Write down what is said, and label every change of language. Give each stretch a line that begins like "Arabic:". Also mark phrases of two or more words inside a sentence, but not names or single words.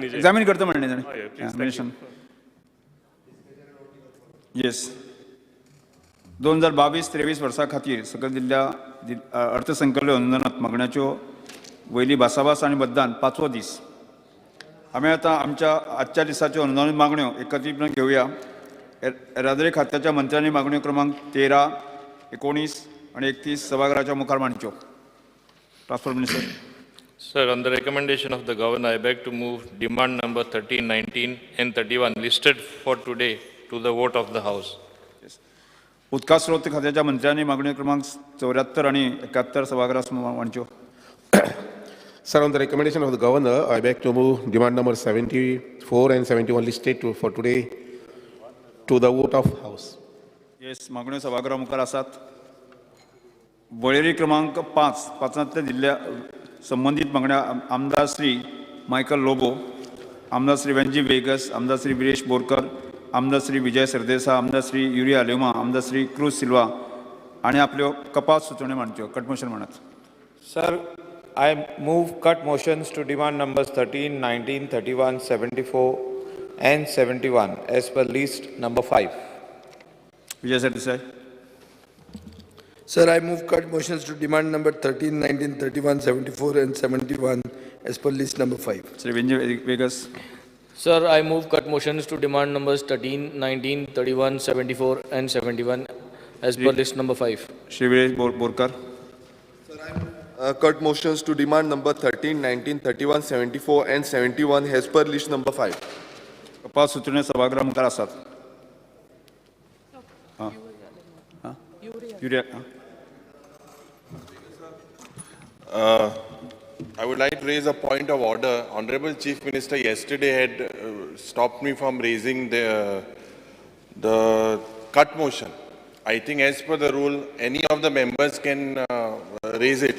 Konkani: एग्जामीन करता म्हणलें येस 2022-23 वर्सा खातीर सकयल दिल्ल्या अर्थसंकल्प अनुदानांत मागण्यांच्यो वयली भासाभास आनी मतदान 5वो दीस. आमी आतां आमच्या आजच्या दिसाच्यो अनुदानीत मागण्यो एकत्रीतपणान घेवया. येरादारी खात्याच्या मंत्र्यांनी मागण्यो क्रमांक 13, 19 आनी 31 सभागृहाच्या मुखार मांडच्यो.
English: transport minister. Sir, on the recommendation of the Governor, I beg to move demand number 13, 19 and 31 listed for today to the vote of the House.
Konkani: उदका स्रोत खात्याच्या मंत्र्यांनी मागण्यो क्रमांक 74 आणि 71 सभागृहात मांडच्यो.
English: Sir, on the recommendation of the Governor, I beg to move demand number 74 and 71 listed for today to the vote of House. Yes,
Konkani: मागण्यो सभागृहा मुखार आसात. वळेरी क्रमांक 5 दिल्ल्या संबंधित मागण्या आमदार श्री मायकल लोबो, आमदार श्री वेंजी वेगस, आमदार श्री विरेश बोरकर, आमदार श्री विजय सरदेसा, आमदार श्री युरिया लेमा, आमदार श्री क्रूज सिल्वा आणि आपल्यो कपात सुचोवण्यो मांडच्यो.
English: cut motion
Konkani: मांडात.
English: Sir, I move cut motions to demand numbers 13, 19, 31, 74 and 71 as per list number 5. विजय सरदेसाई. Sir, I move cut motions to demand number 13, 19, 31, 74 and 71 as per list number 5. Sri Venji Vegas. Sir, I move cut motions to demand numbers 13, 19, 31, 74 and 71 as per list number 5. Shri Veeresh Borkar. Cut motions to demand number 13, 19, 31, 74 and 71 as per list number 5.
Konkani: कपास सूचने सभागृह मुखार आसात. युरिया.
English: I would like to raise a point of order. Honorable Chief Minister yesterday had stopped me from raising the cut motion. I think as per the rule, any of the members can raise it.